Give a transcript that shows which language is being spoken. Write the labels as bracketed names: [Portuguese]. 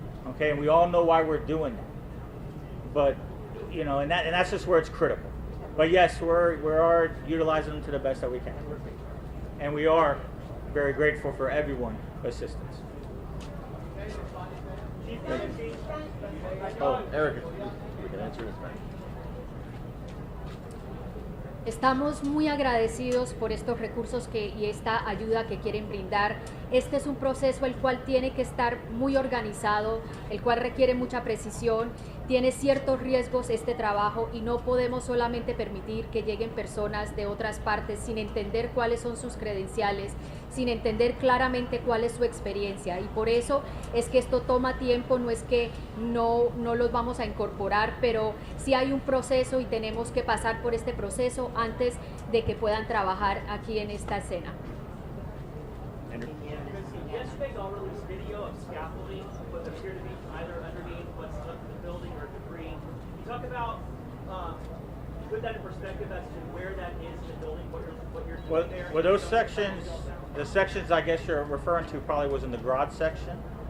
[English] Okay, and we all know why we're doing that. But, and that's just where it's critical. But yes, we are utilizing them to the best that we can. And we are very grateful for everyone's assistance. Oh, Erica, we can answer this, man. [Spanish] Estamos muy agradecidos por estos recursos y esta ayuda que quieren brindar. Este es un proceso el cual tiene que estar muy organizado, el cual requiere mucha precisión, tiene ciertos riesgos este trabajo y no podemos solamente permitir que lleguen personas de otras partes sin entender cuáles son sus credenciales, sin entender claramente cuál es su experiencia, y por eso es que esto toma tiempo. No es que no los vamos a incorporar, pero sí hay un proceso y tenemos que pasar por este proceso antes de que puedan trabajar aquí en esta escena. [English] Yesterday, y'all released video of scaffolding, what appear to be either underneath what's left of the building or debris. Can you talk about, put that in perspective as to where that is in the building, what you're doing there? Well, those sections, the sections I guess you're referring to probably was in the garage section.